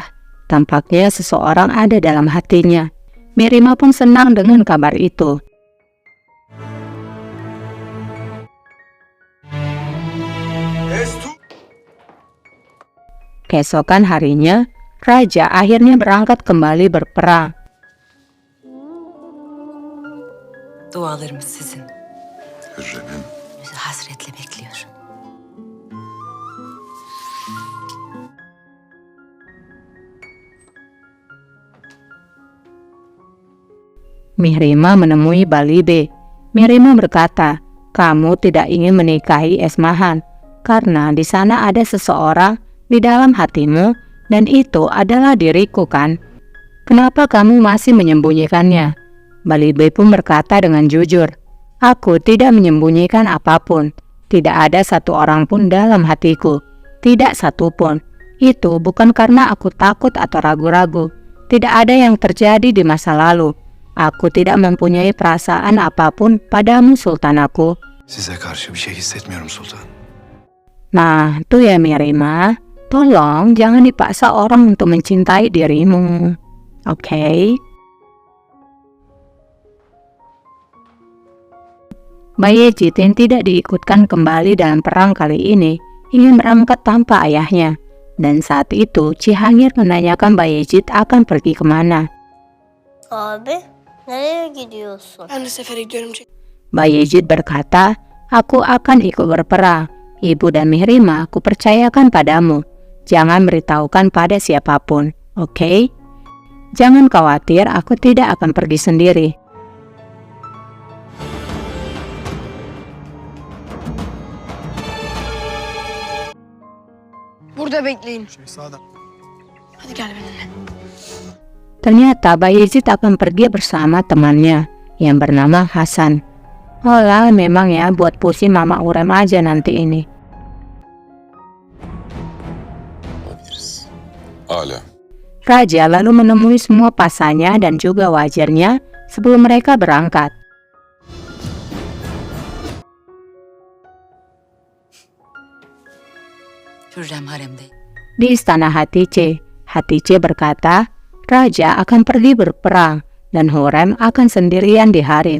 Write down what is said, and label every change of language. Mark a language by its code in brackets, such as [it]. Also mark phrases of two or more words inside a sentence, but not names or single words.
[id] Tampaknya seseorang ada dalam hatinya. Mihrima pun senang dengan kabar itu. Keesokan harinya, raja akhirnya berangkat kembali berperang. [tr] Dualarımız sizin. Hürrem'im. Bizi hasretle bekliyor. [id] Mihrima menemui Balibe. Mihrima berkata, kamu tidak ingin menikahi Esmahan karena di sana ada seseorang di dalam hatimu dan itu adalah diriku kan? Kenapa kamu masih menyembunyikannya? Balibe pun berkata dengan jujur, aku tidak menyembunyikan apapun. Tidak ada satu orang pun dalam hatiku. Tidak satu pun. Itu bukan karena aku takut atau ragu-ragu. Tidak ada yang terjadi di masa lalu. Aku tidak mempunyai perasaan apapun padamu sultanaku. [tr] Size karşı bir şey hissetmiyorum sultan. [id] Nah, tuh ya Mirima, tolong jangan dipaksa orang untuk mencintai dirimu. Oke? Bayezid yang tidak diikutkan kembali dalam perang kali ini ingin berangkat tanpa ayahnya. Dan saat itu Cihangir menanyakan Bayezid akan pergi kemana. [tr] Abi nereye gidiyorsun? Ben de sefere gidiyorum. [id] Bayezid berkata, aku akan ikut berperang. Ibu dan Mihrima aku percayakan padamu. Jangan beritahukan pada siapapun, oke? Jangan khawatir, aku tidak akan pergi sendiri. [tr] Burada bekleyin. Hadi gel benimle. [id] Ternyata Bayezid akan pergi bersama temannya yang bernama Hasan. Olah, memang ya buat pusing Mama Urem aja nanti ini. [tr] Olabiliriz. Hala. [id] Raja lalu menemui semua pasannya dan juga wazirnya sebelum mereka berangkat. [tr] Hürrem haremde. [id] Di istana Hatice, Hatice berkata, Raja akan pergi berperang dan Hurrem akan sendirian di harem.